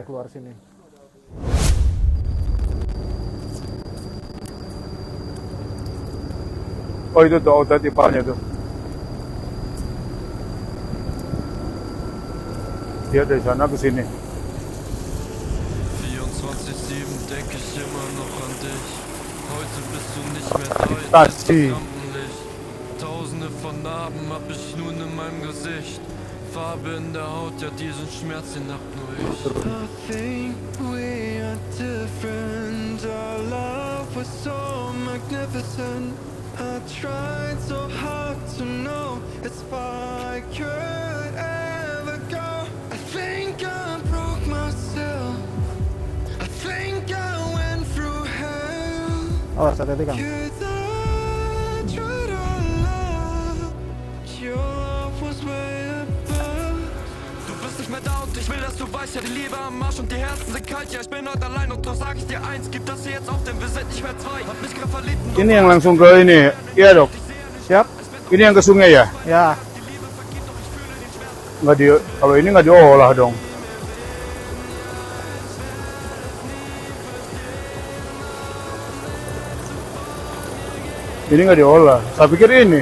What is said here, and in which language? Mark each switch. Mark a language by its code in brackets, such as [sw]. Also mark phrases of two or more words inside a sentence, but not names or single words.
[id] Keluar sini. Oh, itu tuh outlet ipalnya tuh. Dia dari sana ke sini. [de] 24/7 denke ich immer noch an dich. Heute bist du nicht mehr da, jetzt Das ist sie. das Lampenlicht. Tausende von Narben hab ich nun in meinem Gesicht. Farbe in der Haut, ja diesen Schmerz, den hab nur ich. [en] I think we are different. Our love was so magnificent. I tried so hard to know as far I could ever go. I think I broke myself. I think I went through hell. [id] Oh, hati-hati Kang. [en] 'Cause I tried our love. Your love was way above. [de] Du bist nicht mehr da und ich will, dass du weißt, ja die Liebe am Arsch und die Herzen sind kalt. Ja, ich bin heute allein und doch sag ich dir eins, gib das hier jetzt auf, denn wir sind nicht mehr zwei. Hab mich grad verliebt und [id] Ini yang langsung ke ini. Iya, Dok. Siap? Ini yang ke sungai ya? Ya, Nggak di, kalau ini nggak diolah dong. Ini nggak diolah. Saya pikir ini.